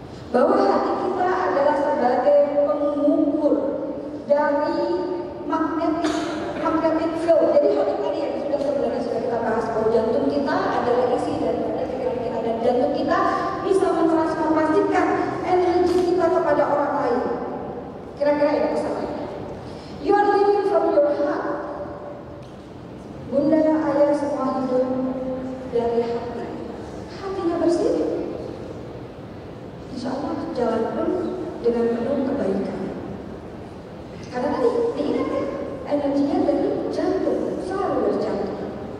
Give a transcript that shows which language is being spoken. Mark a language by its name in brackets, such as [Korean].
[Indonesian] Bahwa hati kita adalah sebagai pengukur dari magnetic field. Jadi hati tadi yang sebenarnya sudah kita bahas bahwa jantung kita adalah isi dari pikiran kita, dan jantung kita bisa mentransformasikan energi kita kepada orang lain. Kira-kira ya pesannya. [English] You are living from your heart. [Indonesian] Bunda, ayah semua hidup dari hati. Hatinya bersih, insya Allah jalan pun dengan penuh kebaikan. Karena tadi diingat ya, energinya dari jantung, selalu dari jantung.